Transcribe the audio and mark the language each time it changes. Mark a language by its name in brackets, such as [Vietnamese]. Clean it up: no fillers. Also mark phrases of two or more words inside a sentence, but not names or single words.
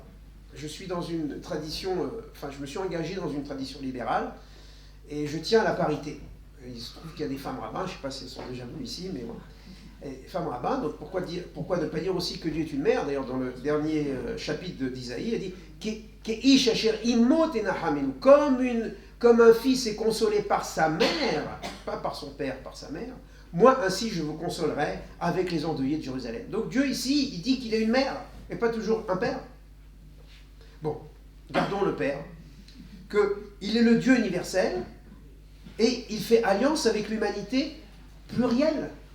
[French] Je suis dans une tradition, je me suis engagé dans une tradition libérale et je tiens à la parité. Il se trouve qu'il y a des femmes rabbins, je ne sais pas si elles sont déjà venues ici, mais bon. Et femmes rabbins, donc pourquoi ne pas dire aussi que Dieu est une mère? D'ailleurs, dans le dernier chapitre d'Isaïe, il dit [Hebrew] Ke'ish asher imot enachamenu, [French] comme un fils est consolé par sa mère, pas par son père, par sa mère, moi ainsi je vous consolerai avec les endeuillés de Jérusalem. Donc Dieu ici, il dit qu'il est une mère, et pas toujours un père. Bon, gardons le Père, qu'il est le Dieu universel, et il fait alliance avec l'humanité plurielle.